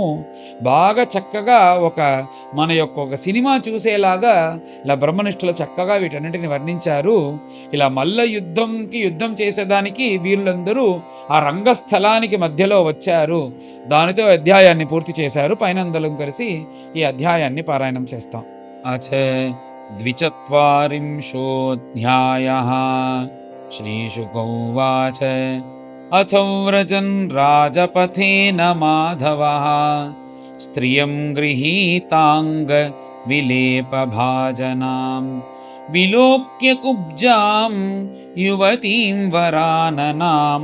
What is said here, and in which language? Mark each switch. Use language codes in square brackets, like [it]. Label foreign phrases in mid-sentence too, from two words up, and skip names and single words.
[te] బాగా చక్కగా మన యొక్క సినిమా చూసేలాగా ఇలా బ్రహ్మనిష్ఠులు చక్కగా వీటన్నిటిని వర్ణించారు. ఇలా మల్ల యుద్ధం చేసేదానికి వీళ్ళందరూ ఆ రంగస్థలానికి మధ్యలో వచ్చారు. దానితో అధ్యాయాన్ని పూర్తి చేశారు. పైనందరం కలిసి ఈ అధ్యాయాన్ని పారాయణం చేస్తాం. [sa] द्विचत्वारिंशोऽध्यायः श्रीशुक उवाच अथो व्रजन् राजपथेन माधवः स्त्रियं गृहीताङ्गविलेपभाजनां विलोक्य कुब्जां युवतीं वराननां